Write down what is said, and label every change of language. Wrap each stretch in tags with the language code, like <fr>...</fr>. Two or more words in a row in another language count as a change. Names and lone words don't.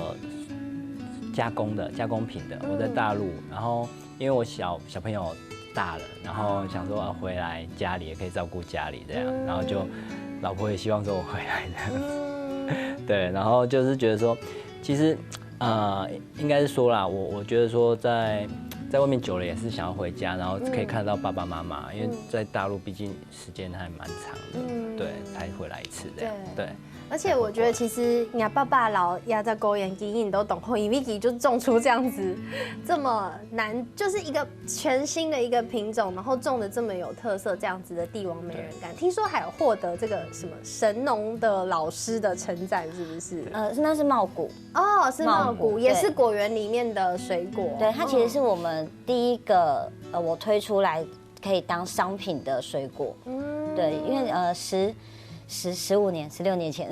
<zh>加工品的，我在大陸，然後因為我小朋友大了，然後想說回來家裡也可以照顧家裡這樣，然後就老婆也希望說我回來的，對，然後就是覺得說，其實應該是說啦，我覺得說在外面久了也是想要回家，然後可以看到爸爸媽媽，因為在大陸畢竟時間還蠻長的，對，才回來一次這樣，對。而且我覺得其實你爸爸老也在果園經營都懂，因為就種出這樣子這麼難，就是一個全新的一個品種，然後種的這麼有特色，這樣子的帝王美人干，聽說還有獲得這個什麼神農的老師的稱讚，是不是？那是茂谷哦，是茂谷，也是果園裡面的水果。對，它其實是我們第一個我推出來可以當商品的水果。對，因為15年、16年前，</zh>